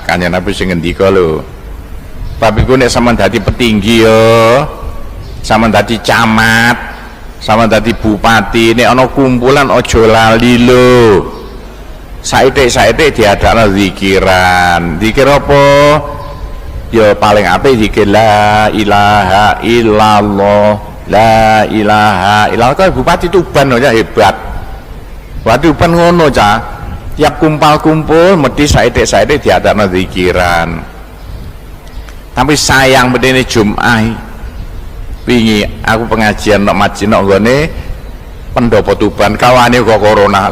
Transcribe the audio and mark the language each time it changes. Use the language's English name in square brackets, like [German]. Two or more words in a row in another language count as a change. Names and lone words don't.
[Javanese] Kanjeng Nabi sing ngendika lho, bab iku nek sampean dadi petinggi ya, sampean dadi camat, sampean dadi bupati, nek ana kumpulan aja lali lho. Saithik-saithik diadakno zikiran. Zikir apa? Ya paling apik zikir [Arabic] لا إله إلا الله، لا إله إلا الله. [Javanese] Kok bupati Tuban aja hebat. Bupati Tuban ngono cah. Tiap kumpul-kumpul mesti saithik-saithik diadakno zikiran. Tapi sayang bedene Jumat wingi aku pengajian nok masjid nok nggone pendopo Tuban kawane kok corona.